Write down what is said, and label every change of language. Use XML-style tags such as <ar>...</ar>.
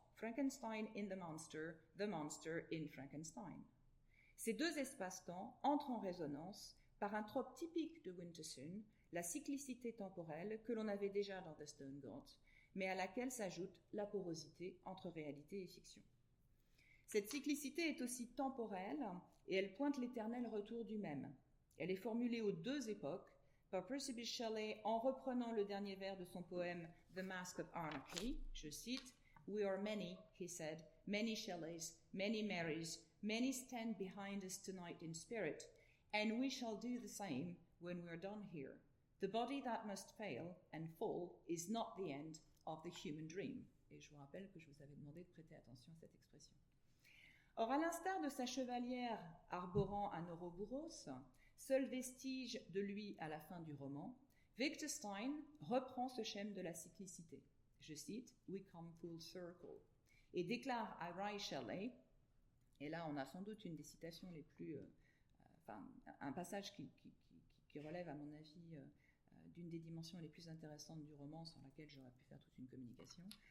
<en>Frankenstein in the monster in Frankenstein.</en> <fr>» Ces deux espaces-temps entrent en résonance par un trope typique de Winterson, la cyclicité temporelle que l'on avait déjà dans The Stone Gods, mais à laquelle s'ajoute la porosité entre réalité et fiction. Cette cyclicité est aussi temporelle et elle pointe l'éternel retour du même. Elle est formulée aux deux époques par Percy Shelley en reprenant le dernier vers de son poème The Mask of Anarchy. Je cite,</fr> <en>"We are many," he said, "many Shelleys, many Marys, many stand behind us tonight in spirit, and we shall do the same when we are done here. The body that must fail and fall is not the end of the human dream."</en> <fr>Et je vous rappelle que je vous avais demandé de prêter attention à cette expression. Or, à l'instar de sa chevalière arborant un Ouroboros, seul vestige de lui à la fin du roman, Victor Stein reprend ce schème de la cyclicité. Je cite,</fr> <en>"We come full circle",</en> <fr>et déclare à Ray Shelley, et là on a sans doute une des citations les plus, un passage qui relève à mon avis d'une des dimensions les plus intéressantes du roman, sur laquelle j'aurais pu faire toute une communication.</fr>